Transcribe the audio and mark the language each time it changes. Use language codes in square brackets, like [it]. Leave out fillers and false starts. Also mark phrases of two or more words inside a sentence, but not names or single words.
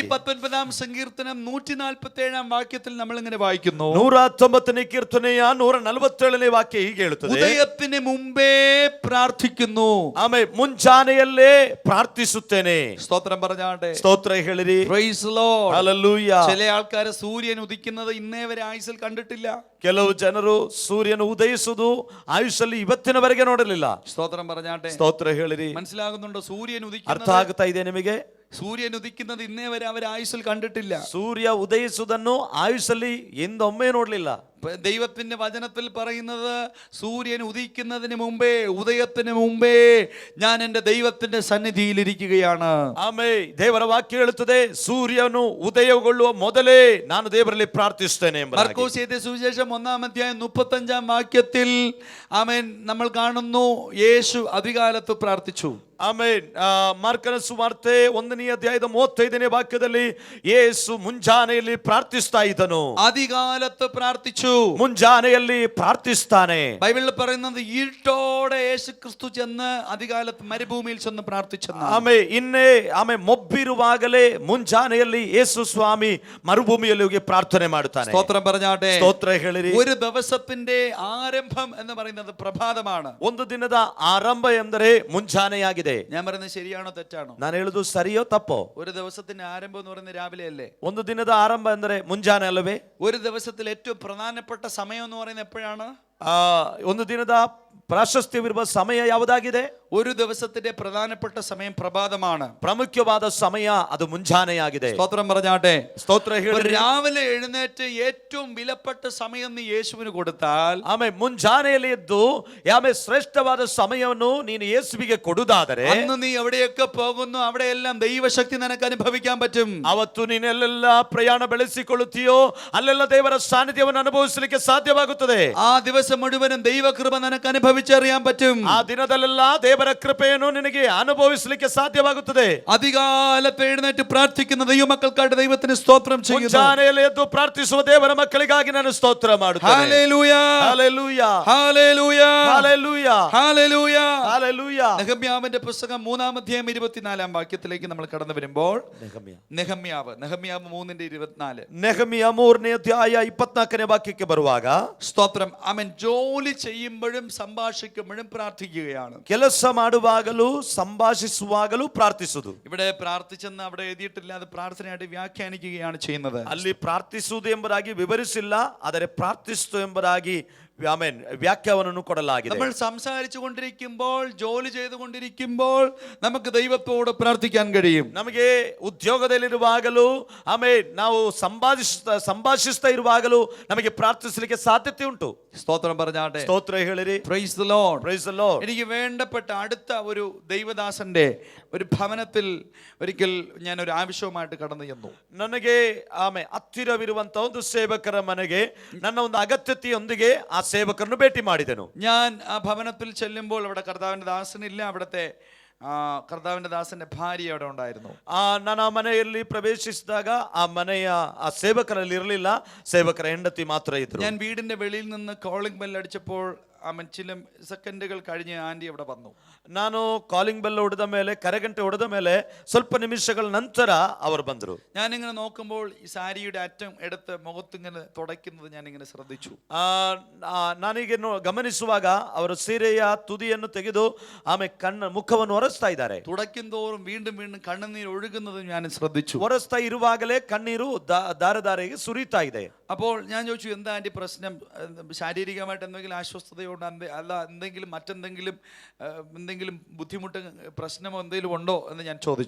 [ml] 119-ാം സങ്കീർത്തനം 147-ാം വാക്യത്തിൽ നമ്മൾ ഇങ്ങനെ വായിക്കുന്നു, [kn] 119ನೇ ಕೀರ್ತನೆಯ 147ನೇ ವಾಕ್ಯ ಹೀಗೆ ಹೇಳುತ್ತದೆ, [ml] ഉദയത്തിന് മുമ്പേ പ്രാർത്ഥിക്കുന്നു. [kn] ಆಮೇಲೆ ಮುಂಜಾನೆಯಲ್ಲೇ ಪ್ರಾರ್ಥಿಸುತ್ತೇನೆ. [ml] സ്തോത്രം പറഞ്ഞാട്ടെ. [kn] ಸ್ತೋತ್ರ ಹೇಳಿರಿ. [en] Praise the Lord. Hallelujah. [ml] ചില ആൾക്കാരെ സൂര്യൻ ഉദിക്കുന്നത് ഇന്നേ വരെ ആയുസ്സിൽ കണ്ടിട്ടില്ല. [kn] ಕೆಲವು ಜನರು ಸೂರ್ಯನು ಉದಯಿಸುವುದು ಆಯುಷಲ್ಲಿ ಇವತ್ತಿನವರೆಗೆ ನೋಡಲಿಲ್ಲ. [ml] സ്തോത്രം പറഞ്ഞാട്ടെ. [kn] ಸ್ತೋತ್ರ ಹೇಳಿರಿ. [ml] മനസ്സിലാകുന്നുണ്ടോ? സൂര്യൻ [kn] ಅರ್ಥ [ml] ഉദിക്കുന്നത്, [kn] ಆಗ್ತಾ ಇದೆ ನಿಮಗೆ? [ml] സൂര്യൻ ഉദിക്കുന്നത് ഇന്നേ വരെ അവർ ആയുസ്സിൽ കണ്ടിട്ടില്ല. [kn] ಸೂರ್ಯ ಉದಯಿಸುವುದನ್ನು ಆಯುಷಲ್ಲಿ ಎಂದೊಮ್ಮೆ ನೋಡ್ಲಿಲ್ಲ. [ml] ദൈവത്തിന്റെ വചനത്തിൽ പറയുന്നത്, സൂര്യൻ ഉദിക്കുന്നതിന് മുമ്പേ, ഉദയത്തിന് മുമ്പേ ഞാൻ എൻ്റെ ദൈവത്തിന്റെ സന്നിധിയിൽ ഇരിക്കുകയാണ്. [kn] ಆಮೇಲೆ ದೇವರ ವಾಕ್ಯ ಹೇಳುತ್ತದೆ, ಸೂರ್ಯನು ಉದಯಗೊಳ್ಳುವ ಮೊದಲೇ ನಾನು ದೇವರಲ್ಲಿ ಪ್ರಾರ್ಥಿಸ್ತೇನೆ ಎಂಬುದಾಗಿ. [ml] മർക്കോസ് എഴുതിയ സുവിശേഷം 1-ാം അധ്യായം 35-ാം വാക്യത്തിൽ ആമേൻ നമ്മൾ കാണുന്നു, യേശു അധികാലത്ത് പ്രാർത്ഥിച്ചു. [kn] ಆಮೇಲೆ ಮಾರ್ಕನ ಸುವಾರ್ತೆ 1ನೇ ಅಧ್ಯಾಯದ 35ನೇ ವಾಕ್ಯದಲ್ಲಿ ಯೇಸು ಮುಂಜಾನೆಯಲ್ಲಿ ಪ್ರಾರ್ಥಿಸ್ತಾ ಇದ್ದನು. [ml] അധികാലത്ത് പ്രാർത്ഥിച്ചു. [kn] ಮುಂಜಾನೆಯಲ್ಲಿ ಪ್ರಾರ್ಥಿಸ್ತಾನೆ. [ml] ബൈബിളിൽ പറയുന്നത് ഇരുട്ടോടെ യേശു ക്രിസ്തു ചെന്ന് അധികാലത്ത് മരുഭൂമിയിൽ ചെന്ന് പ്രാർത്ഥിച്ചെന്ന്. [kn] ಆಮೇಲೆ ಮೊಬ್ಬಿರುವಾಗಲೇ ಮುಂಜಾನೆಯಲ್ಲಿ ಯೇಸು ಸ್ವಾಮಿ ಮರುಭೂಮಿಯಲ್ಲಿ ಹೋಗಿ ಪ್ರಾರ್ಥನೆ ಮಾಡುತ್ತಾನೆ. [ml] സ്തോത്രം പറഞ്ഞാട്ടെ. [kn] ಸ್ತೋತ್ರ ಹೇಳಿರಿ. [ml] ഒരു ദിവസത്തിന്റെ ആരംഭം എന്ന് പറയുന്നത് പ്രഭാതമാണ്. [kn] ಒಂದು ದಿನದ ಆರಂಭ ಎಂದರೆ ಮುಂಜಾನೆಯಾಗಿದೆ. [ml] ഞാൻ പറയുന്നത് ശരിയാണോ തെറ്റാണോ? [kn] ನಾನು ಹೇಳುದು ಸರಿಯೋ ತಪ್ಪೋ? [ml] ഒരു ദിവസത്തിന്റെ ആരംഭം എന്ന് പറയുന്നത് രാവിലെ അല്ലേ? [kn] ಒಂದು ದಿನದ ಆರಂಭ ಎಂದರೆ ಮುಂಜಾನೆ ಅಲ್ಲವೇ? [ml] ഒരു ദിവസത്തിൽ ഏറ്റവും പ്രധാനപ്പെട്ട സമയം എന്ന് പറയുന്നത് എപ്പോഴാണ്? [kn] ಒಂದು ದಿನದ ಪ್ರಾಶಸ್ತ್ಯವಿರುವ ಸಮಯ ಯಾವುದಾಗಿದೆ? [ml] ഒരു ദിവസത്തിന്റെ പ്രധാനപ്പെട്ട സമയം പ്രഭാതമാണ്. [kn] ಪ್ರಾಮುಖ್ಯವಾದ ಸಮಯ ಅದು ಮುಂಜಾನೆಯಾಗಿದೆ. [ml] സ്തോത്രം പറഞ്ഞാട്ടെ. [kn] ಸ್ತೋತ್ರ ಹೇಳಿರಿ. [ml] രാവിലെ എഴുന്നേറ്റ് ഏറ്റവും വിലപ്പെട്ട സമയം നീ യേശുവിന് കൊടുത്താൽ, [kn] ಆಮೇಲೆ ಮುಂಜಾನೆಯಲ್ಲಿ ಎದ್ದು ಆಮೇಲೆ ಶ್ರೇಷ್ಠವಾದ ಸಮಯವನ್ನು ನೀನು ಯೇಸುವಿಗೆ ಕೊಡುವುದಾದರೆ, [ml] അന്ന് നീ എവിടെയൊക്കെ പോകുന്നു അവിടെയെല്ലാം ദൈവശക്തി നിനക്ക് അനുഭവിക്കാൻ പറ്റും. [kn] ಅವತ್ತು ನೀನೆಲ್ಲೆಲ್ಲ ಪ್ರಯಾಣ ಬೆಳೆಸಿಕೊಳ್ಳುತ್ತೀಯೋ ಅಲ್ಲೆಲ್ಲ ದೇವರ ಸಾನ್ನಿಧ್ಯವನ್ನು ಅನುಭವಿಸಲಿಕ್ಕೆ ಸಾಧ್ಯವಾಗುತ್ತದೆ. [ml] ആ ദിവസം മുഴുവനും ദൈവകൃപ നിനക്ക് അനുഭവിച്ചറിയാൻ പറ്റും. [kn] ಆ ದಿನದಲ್ಲೆಲ್ಲ ದೇವರ ಕೃಪೆಯನ್ನು ನಿನಗೆ ಅನುಭವಿಸಲಿಕ್ಕೆ ಸಾಧ್ಯವಾಗುತ್ತದೆ. [ml] അധികാലത്ത് എഴുന്നേറ്റ് പ്രാർത്ഥിക്കുന്ന ദൈവമക്കൾക്കായിട്ട് ദൈവത്തിന് സ്തോത്രം ചെയ്യുന്നു. [kn] ಮುಂಜಾನೆಯಲ್ಲಿ ಎದ್ದು ಪ್ರಾರ್ಥಿಸುವ ದೇವರ ಮಕ್ಕಳಿಗಾಗಿ ನಾನು ಸ್ತೋತ್ರ ಮಾಡುತ್ತೇನೆ. [ml] ഹല്ലേലൂയ, ഹല്ലേലൂയ, ഹല്ലേലൂയ, ഹല്ലേലൂയ, ഹല്ലേലൂയ, ഹല്ലേലൂയ. നെഹമ്യാവിന്റെ പുസ്തകം 3-ാം അധ്യായം 24-ാം വാക്യത്തിലേക്ക് നമ്മൾ കടന്നു വരുമ്പോൾ, നെഹമ്യാവ് 3:24. [kn] ನೆಹಮಿಯ 3ನೇ ಅಧ್ಯಾಯ 24ನೇ ವಾಕ್ಯಕ್ಕೆ ಬರುವಾಗ, [ml] സ്തോത്രം, അവൻ ജോലി ചെയ്യുമ്പോഴും സംഭാഷിക്കുമ്പോഴും പ്രാർത്ഥിക്കുകയാണ്. [kn] ಕೆಲಸ ಮಾಡುವಾಗಲೂ ಸಂಭಾಷಿಸುವಾಗಲೂ ಪ್ರಾರ್ಥಿಸುವುದು. [ml] ഇവിടെ പ്രാർത്ഥിച്ചെന്ന് അവിടെ എഴുതിയിട്ടില്ല, അത് പ്രാർത്ഥനയായിട്ട് വ്യാഖ്യാനിക്കുകയാണ് ചെയ്യുന്നത്. [kn] ಅಲ್ಲಿ ಪ್ರಾರ್ಥಿಸುವುದು ಎಂಬುದಾಗಿ ವಿವರಿಸಿಲ್ಲ, ಆದರೆ ಪ್ರಾರ್ಥಿಸುವುದು ಎಂಬುದಾಗಿ വ്യാഖ്യാനವನ್ನು ಕೊಡಲಾಗಿದೆ. [ml] നമ്മൾ സംസാരിച്ചു കൊണ്ടിരിക്കുമ്പോൾ, ജോലി ചെയ്തുകൊണ്ടിരിക്കുമ്പോൾ നമുക്ക് ദൈവത്തോട് പ്രാർത്ഥിക്കാൻ കഴിയും. [kn] ನಮಗೆ ಉದ್ಯೋಗದಲ್ಲಿರುವಾಗಲೂ ಆಮೇಲೆ ನಾವು ಸಂಭಾಷಿಸ್ತಾ ಇರುವಾಗಲೂ ನಮಗೆ ಪ್ರಾರ್ಥಿಸಲಿಕ್ಕೆ ಸಾಧ್ಯತೆ ಉಂಟು. [ml] സ്തോത്രം പറഞ്ഞാട്ടെ. [kn] ಸ್ತೋತ್ರ ಹೇಳಿರಿ. [en] Praise the Lord. Praise the Lord. [ml] എനിക്ക് വേണ്ടപ്പെട്ട അടുത്ത ഒരു ദൈവദാസന്റെ ഒരു ഭവനത്തിൽ ഒരിക്കൽ ഞാൻ ഒരു ആവശ്യവുമായിട്ട് കടന്നു ചെന്നു. [kn] ನನಗೆ ಹತ್ತಿರವಿರುವಂತ ಒಂದು ಸೇವಕರ ಮನೆಗೆ ನನ್ನ ಒಂದು ಅಗತ್ಯತೆಯೊಂದಿಗೆ ಆ ಸೇವಕರನ್ನು ಭೇಟಿ ಮಾಡಿದೆನು. [ml] ഞാൻ ആ ഭവനത്തിൽ ചെല്ലുമ്പോൾ അവിടെ കർത്താവിന്റെ ദാസനില്ല, അവിടുത്തെ കർത്താവിന്റെ ദാസന്റെ ഭാര്യ അവിടെ ഉണ്ടായിരുന്നു. [kn] ನಾನು ಆ ಮನೆಯಲ್ಲಿ ಪ್ರವೇಶಿಸಿದಾಗ ಆ ಮನೆಯ ಆ ಸೇವಕರಲ್ಲಿ ಇರಲಿಲ್ಲ, ಸೇವಕರ ಹೆಂಡತಿ ಮಾತ್ರ ಇದ್ರು. [ml] ഞാൻ വീടിന്റെ വെളിയിൽ നിന്ന് [en] calling bell [ml] അടിച്ചപ്പോൾ ചില സെക്കൻഡുകൾ കഴിഞ്ഞ് ആന്റി അവിടെ വന്നു. [kn] ನಾನು [en] calling bell [kn] ಹೊಡೆದ ಮೇಲೆ, ಕರೆಗಂಟೆ ಹೊಡೆದ ಮೇಲೆ ಸ್ವಲ್ಪ ನಿಮಿಷಗಳ ನಂತರ ಅವರು ಬಂದರು. [ml] ഞാനിങ്ങനെ നോക്കുമ്പോൾ ഈ സാരിയുടെ അറ്റം എടുത്ത് മുഖത്തിങ്ങനെ തുടയ്ക്കുന്നത് ഞാനിങ്ങനെ ശ്രദ്ധിച്ചു. [kn] ನಾನೀಗ ಗಮನಿಸುವಾಗ ಅವರು ಸೀರೆಯ ತುದಿಯನ್ನು ತೆಗೆದು ಆಮೇಲೆ ಮುಖವನ್ನು ಒರೆಸ್ತಾ ಇದ್ದಾರೆ. [ml] തുടയ്ക്കും തോറും വീണ്ടും വീണ്ടും കണ്ണുനീർ ഒഴുകുന്നത് ഞാൻ ശ്രദ്ധിച്ചു. [kn] ಒರೆಸ್ತಾ ಇರುವಾಗಲೇ ಕಣ್ಣೀರು ಧಾರೆ ಸುರಿತಾ ಇದೆ. [ml] അപ്പോൾ ഞാൻ ചോദിച്ചു, എന്താ ആന്റി പ്രശ്നം? ശാരീരികമായിട്ട് എന്തെങ്കിലും ആശ്വസ്തതയുണ്ടോ, അല്ല എന്തെങ്കിലും മറ്റെന്തെങ്കിലും എന്തെങ്കിലും ബുദ്ധിമുട്ട് പ്രശ്നമോ എന്തെങ്കിലും ഉണ്ടോ എന്ന് ഞാൻ ചോദിച്ചു.